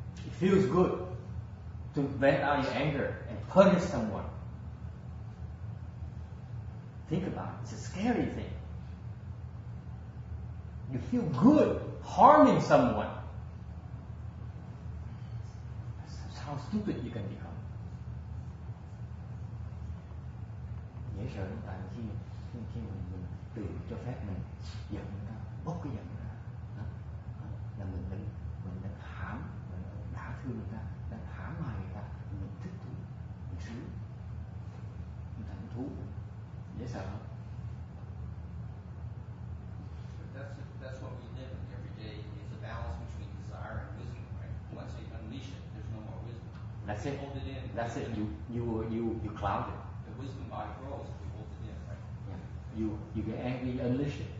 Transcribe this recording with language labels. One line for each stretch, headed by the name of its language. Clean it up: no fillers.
English: It feels good to vent out your anger and punish someone. Think about it. It's a scary thing. You feel good harming someone. That's how stupid you can become.
Vietnamese: Dễ sợ lắm, tại khi mình tự cho phép mình giận người ta, bốc cái giận ra, là mình đang mình đã thương người ta, đang hãm hại người ta, mình thích thú, mình sướng, mình thảnh thú, dễ sợ không?
English: That's what we live in every day. It's a balance between desire and wisdom, right? Once you unleash it, there's no more wisdom. That's it. Hold it in. That's it. You cloud it. The wisdom body grows if we hold it in, right? Yeah. You get angry, you unleash it.